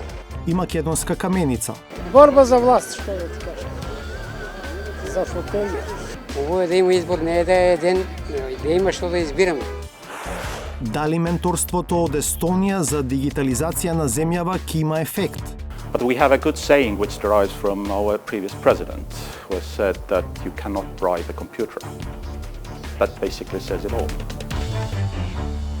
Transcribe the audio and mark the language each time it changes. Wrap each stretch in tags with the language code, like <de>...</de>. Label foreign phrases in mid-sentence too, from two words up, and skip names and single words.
<mk>и македонска каменица. Борба за власт, што да ти кажам. За фотоли. Ово е да има избор, не е да е ден, да има што да избираме. Дали менторството од Естонија за дигитализација на земјава ќе има ефект?</mk> <en>But we have a good saying which derives from our previous president, who has said that you cannot bribe a computer. That basically says it all.</en>